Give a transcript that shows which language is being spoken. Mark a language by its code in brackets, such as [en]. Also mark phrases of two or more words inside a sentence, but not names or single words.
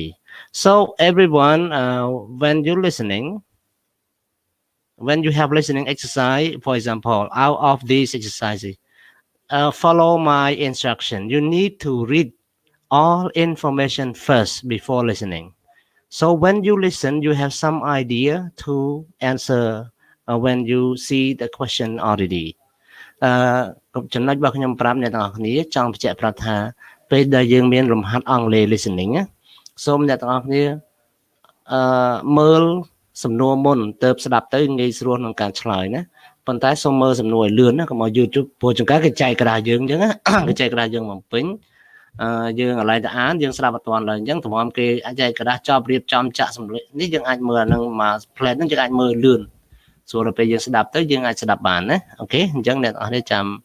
[en] So everyone, when you're listening, when you have listening exercise, for example, out of these exercises, follow my instruction. You need to read all information first before listening. So when you listen, you have some idea to answer when you see the question already. [km] ចំណុចរបស់ខ្ញុំប្រាប់អ្នកទាំងអស់គ្នាចង់បញ្ជាក់ប្រាប់ថាពេលដែលយើងមានរំហាត់អង់គ្លេស listening សូមអ្នកទាំងអស់គ្នាមើល សំណួរមុនទៅស្ដាប់ទៅងាយស្រួលក្នុងការឆ្លើយណាប៉ុន្តែសូមមើលសំណួរឲ្យលឿនណាកុំឲ្យ YouTube ព្រោះចង្ការគេចែកក្តារយើងអញ្ចឹងណាគេចែកក្តារយើងបំពេញយើងកន្លែងទៅអានយើងស្ដាប់អត់ទាន់ឡើយអញ្ចឹងតម្រាំគេអាចចែកក្តារចប់រៀបចំចាក់សម្លេងនេះយើងអាចមើលអានឹងមក plate ហ្នឹងយើងអាចមើលលឿនស្រួលដល់ពេលយើងស្ដាប់ទៅយើងអាចស្ដាប់បានណាអូខេអញ្ចឹងអ្នកទាំងអស់គ្នាចាំ